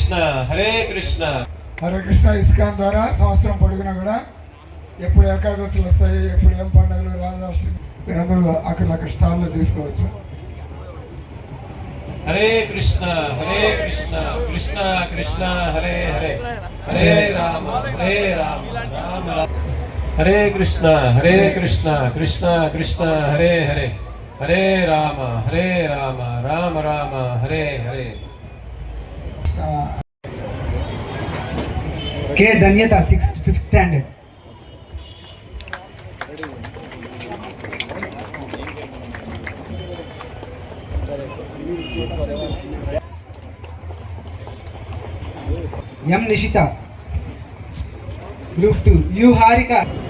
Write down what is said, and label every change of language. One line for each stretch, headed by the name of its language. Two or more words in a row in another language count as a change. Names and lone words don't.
Telugu: హరే కృష్ణ ఇస్కాన్ ద్వారా సంవత్సరం పొడుగునా కూడా ఎప్పుడు ఏకాదశులు వస్తాయి, ఎప్పుడు ఏం పండుగలు రాజాష్టమి, మీరందరూ అక్కడ స్టాల్లో తీసుకోవచ్చు.
Sanskrit: హరే కృష్ణ కృష్ణ కృష్ణ హరే హరే, హరే రామ రామ రామ. హరే కృష్ణ కృష్ణ కృష్ణ హరే హరే, హరే రామ రామ రామ హరే హరే.
English: K. Danyata, 5th standard. M. Nishita, Group 2. U. Harika.